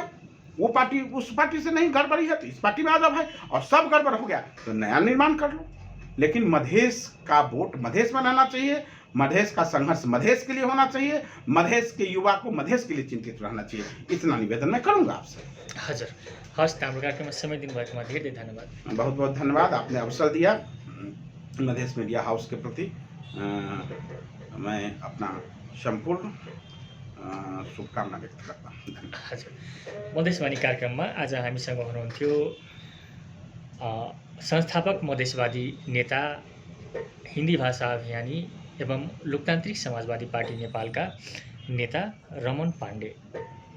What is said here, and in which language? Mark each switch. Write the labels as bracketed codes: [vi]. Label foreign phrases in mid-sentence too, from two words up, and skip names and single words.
[hi] वो पार्टी उस पार्टी से नहीं गड़बड़ी है तो इस पार्टी में आ जाओ भाई, और सब गड़बड़ हो गया तो नया निर्माण कर लो। लेकिन मधेश का वोट मधेश में रहना चाहिए, मधेश का संघर्ष मधेश के लिए होना चाहिए, मधेश के युवा को मधेश के लिए चिंतित रहना चाहिए। इतना निवेदन मैं करूंगा आपसे। [ne] हजुर, हस्, हाम्रो कार्यक्रममा समय दिनुभएकोमा धेरै धेरै धन्यवाद। [hi] बहुत बहुत धन्यवाद, आपने अवसर दिया। मधेश मीडिया हाउस के प्रति मैं अपना संपूर्ण शुभकामना व्यक्त करता हूँ। धन्यवाद। [ne] हजुर, मधेसवाणी कार्यक्रममा आज हामीसँग हुनुहुन्थ्यो संस्थापक मधेसवादी नेता, हिन्दी भाषा अभियानी एवं लोकतान्त्रिक समाजवादी पार्टी नेपालका नेता रमन पाण्डे।